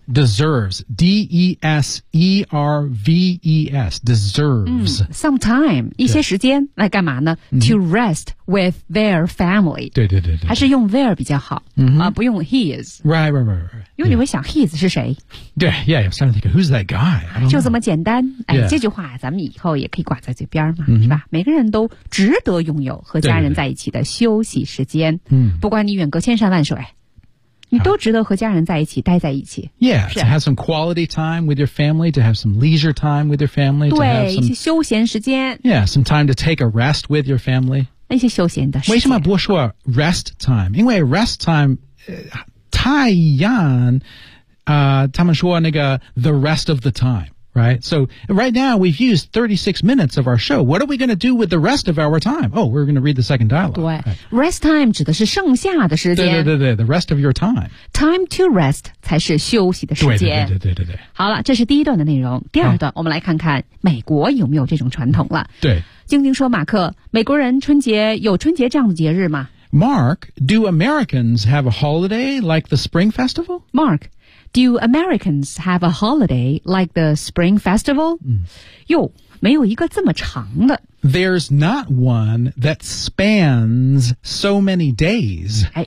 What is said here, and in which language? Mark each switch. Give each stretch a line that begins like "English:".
English: deserves D-E-S-E-R-V-E-S deserves、 sometime
Chinese: 一些时间来干嘛呢、
English: to rest with their family
Chinese: 对对对对，还是用 their 比较好、不用 his
English: right.
Chinese: 因为你会想 his 是谁
English: 对 yeah I'm starting to think who's that guy
Chinese: 就这么简单、这句话咱们以后也可以挂在嘴边嘛、是吧每个人都值得拥有和家人在一起的休息时间对对对不管你远隔千山万水你都值得和家人在一起待在一起
English: Yeah, to have some quality time with your family To have some leisure time with your family
Chinese: 对
English: to have some,
Chinese: 一些休闲时间
English: Yeah, some time to take a rest with your family
Chinese: 那些休闲的时间为什么不说 rest time 因为 rest time、太阳、他们说那个
English: the rest of the time Right? So right now we've used 36 minutes of our show. What are we going to do with the rest of our time? Oh, we're going to read the second dialogue.
Chinese: 对、rest time 指的是剩下的时间。
English: 对对对对 the rest of your time.
Chinese: Time to rest 才是休息的时间。对对对对对 对。好了这是第一段的内容。第二段我们来看看美国有没有这种传统了。对。晶晶说马克美国人春节有春节这样的节日吗
English: ?Mark, do Americans have a holiday like the Spring Festival? Mark,Do Americans have a holiday like the Spring Festival?
Chinese: 哟、没有一个这么长的。
English: There's not one that spans so many days.